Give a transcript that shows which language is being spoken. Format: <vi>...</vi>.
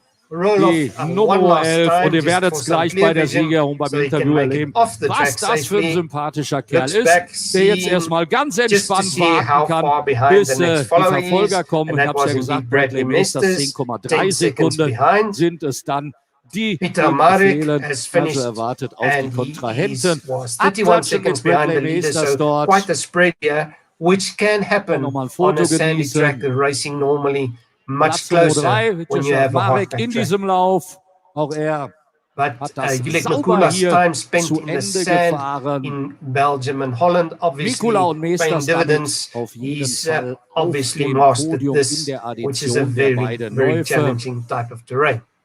<de>die Nummer 11 und ihr werdet es gleich bei der Siegerehrung beim Interview erleben, was das für ein sympathischer Kerl ist, der jetzt erstmal ganz entspannt warten kann, bis die Verfolger kommen. Ich habe es ja gesagt, Bradley Masters 10,3 Sekunden sind es dann, die fehlen. Also erwartet auf die Kontrahenten. Abklatschen mit Bradley Masters dort.</de> <en>Which can happen on a sandy track, the racing normally much closer when you have a hot track.</en> <de>In diesem Lauf, auch er hat das sauber hier zu Ende gefahren.</de> <en>In Belgium and Holland, obviously paying dividends. He's obviously mastered this, which is a very challenging type of terrain.</en>